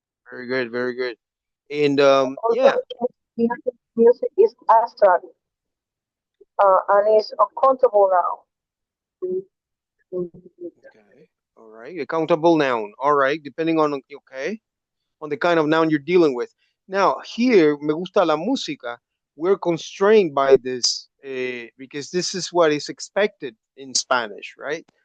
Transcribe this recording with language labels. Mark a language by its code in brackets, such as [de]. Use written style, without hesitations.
[en] Very good, very good. And yeah. Music is abstract and is uncountable now. Okay. All right. Accountable noun. All right. Depending on okay, on the kind of noun you're dealing with. Now here, [es] me gusta la música. [en] We're constrained by this because this is what is expected in Spanish, right?